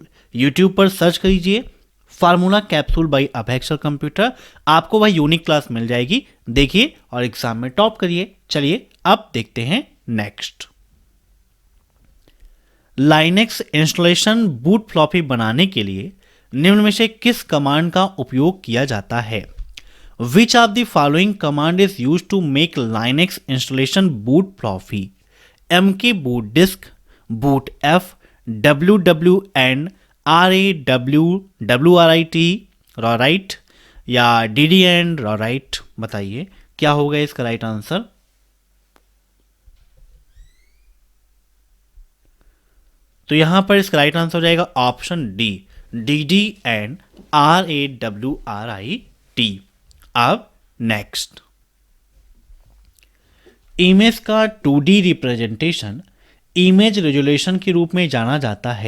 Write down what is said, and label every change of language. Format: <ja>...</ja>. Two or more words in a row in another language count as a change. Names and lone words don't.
<hi>यूट्यूब पर सर्च करिए फार्मूला कैप्सूल बाय अभेक्सर कंप्यूटर, आपको वह</hi> <en>unique class</en> <hi>मिल जाएगी, देखिए और एग्जाम में टॉप करिए। चलिए अब देखते हैं नेक्स्ट।</hi> <en>Linux installation boot floppy</en> <hi>बनाने के लिए निम्न में से किस कमांड का उपयोग किया जाता है?</hi> <en>Which of the following command is used to make Linux installation boot floppy? mk boot disk, boot f, wwn, rawrit, rawrite या ddn rawrite।</en> <hi>बताइए क्या होगा इसका</hi> <en>right answer?</en> <hi>तो यहां पर इसका</hi> <en>right answer</en> <hi>हो जाएगा</hi> <en>option D,</en> <hi>ddn rawrit। अब नेक्स्ट, इमेज का</hi> <en>2D representation image resolution</en> <hi>के रूप में जाना जाता है।</hi>